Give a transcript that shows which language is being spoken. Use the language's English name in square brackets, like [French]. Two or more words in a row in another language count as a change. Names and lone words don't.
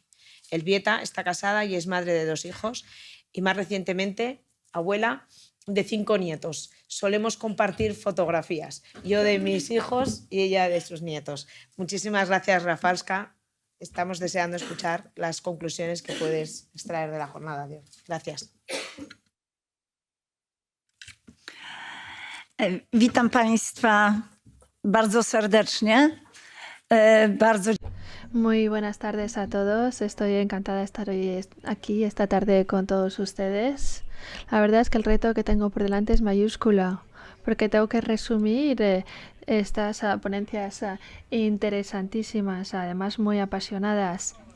[Spanish] Elżbieta está casada y es madre de 2 hijos y más recientemente abuela de 5 nietos. Solemos compartir fotografías, yo de mis hijos y ella de sus nietos. Muchísimas gracias, Rafalska. Estamos deseando escuchar las conclusiones que puedes extraer de la jornada. Gracias. [Polish] Witam Państwa bardzo serdecznie. [Spanish] Muy buenas tardes a todos. Estoy encantada de estar hoy aquí esta tarde con todos ustedes. La verdad es que el reto que tengo por delante es mayúsculo, porque tengo que resumir estas ponencias interesantísimas, además muy apasionadas.